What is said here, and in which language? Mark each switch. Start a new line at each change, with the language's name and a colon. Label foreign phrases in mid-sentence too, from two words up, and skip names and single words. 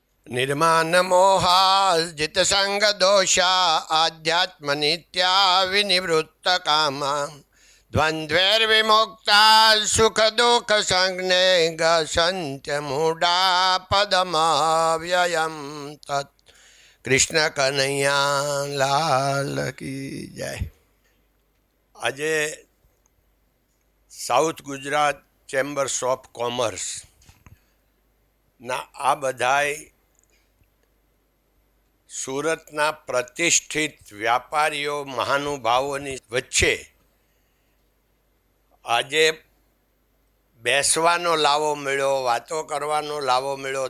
Sanskrit: निर्माण मोहा जित संग दोषा आध्यात्म नित्या विनिवृत्त कामा द्वंद्वैर्विमुक्ता सुख दुख संज्ञे गसंत्य मूढ़ा पदमव्ययम तत्
Hindi: कृष्ण कन्हैया लाल की जय।
Gujarati: આજે સાઉથ ગુજરાત ચેમ્બર્સ ઓફ કોમર્સ ના આ બધાય સુરતના પ્રતિષ્ઠિત વ્યાપારીઓ મહાનુભાવોની વચ્ચે આજે બેસવાનો લાવો મળ્યો, વાતો કરવાનો લાવો મળ્યો.